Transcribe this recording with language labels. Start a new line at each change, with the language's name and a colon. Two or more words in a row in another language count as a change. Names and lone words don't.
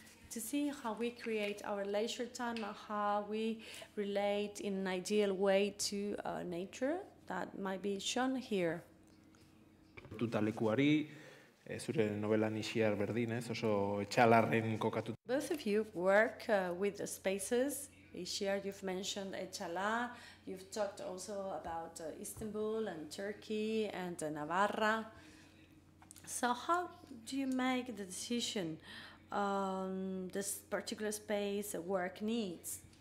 English: to see how we create our leisure time and how we relate in an ideal way to nature that might be shown here.
Basque: Tutalekuari, zure novelan Ixiar berdin, ez? Oso etxalarren kokatu.
English: Both of you work with the spaces. Ixiar, you've mentioned Echala. You've talked also about Istanbul and Turkey and Navarra. So how do you make the decision on this particular space work needs?